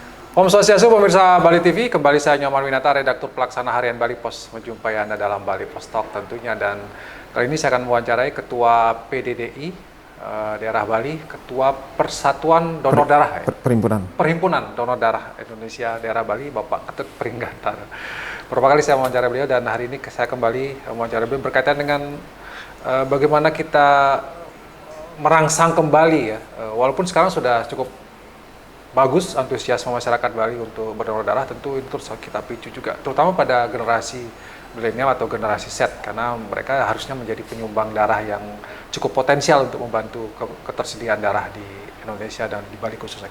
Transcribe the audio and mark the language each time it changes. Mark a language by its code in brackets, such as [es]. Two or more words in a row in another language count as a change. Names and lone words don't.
[id] Om Swastiastu, pemirsa Bali TV, kembali saya Nyoman Winata, redaktur pelaksana harian Bali Pos, menjumpai Anda dalam Bali Pos Talk tentunya. Dan kali ini saya akan mewawancarai Ketua PDDI daerah Bali, Ketua Persatuan Donor Darah, Perhimpunan Donor Darah Indonesia daerah Bali, Bapak Ketut Pringgantara. Beberapa kali saya mewawancarai beliau dan hari ini saya kembali mewawancarai beliau berkaitan dengan bagaimana kita merangsang kembali ya, walaupun sekarang sudah cukup bagus antusiasme masyarakat Bali untuk berdonor darah, tentu itu terus kita picu juga, terutama pada generasi milenial atau generasi Z, karena mereka harusnya menjadi penyumbang darah yang cukup potensial untuk membantu ketersediaan darah di Indonesia dan di Bali khususnya.